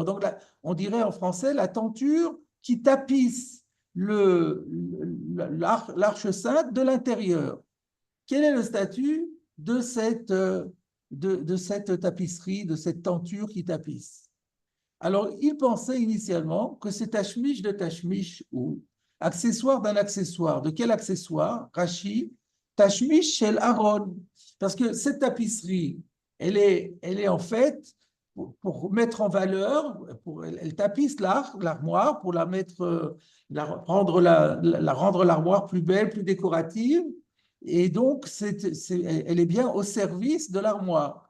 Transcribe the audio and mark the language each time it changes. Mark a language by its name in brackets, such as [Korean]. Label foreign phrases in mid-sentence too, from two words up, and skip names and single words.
[French] Donc, là, on dirait en français la tenture qui tapisse l'arche sainte de l'intérieur. Quel est le statut de cette tapisserie, de cette tenture qui tapisse? Alors, il pensait initialement que c'est tashmish de tashmish ou accessoire d'un accessoire. De quel accessoire? [Hebrew] רש"י תשמיש של ארון. [French] Parce que cette tapisserie, elle est en fait pour mettre en valeur, elle tapisse l'armoire pour la mettre, rendre l'armoire plus belle, plus décorative. Et donc, elle est bien au service de l'armoire.